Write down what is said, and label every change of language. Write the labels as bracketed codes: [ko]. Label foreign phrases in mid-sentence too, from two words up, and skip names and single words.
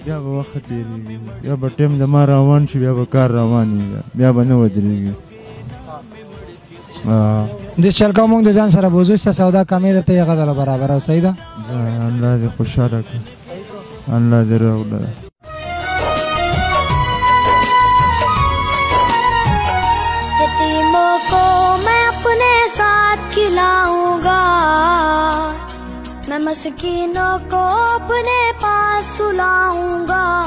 [ps] بیا به وخت تېرېږي بیا به ټایم زما روان شي بیا به کار روان وي بیا به نه ودرېږي دې چل کوو مونږ د ځان سره بوځو څه سودا کمې ده ته یې هغه دله برابره او صحیح ده الله دې خوشحاله کړه الله دې راوړه [ur] یتیموں کو میں اپنے ساتھ کھلاؤں گا میں مسکینوں کو اپنے پاس سلاؤں گا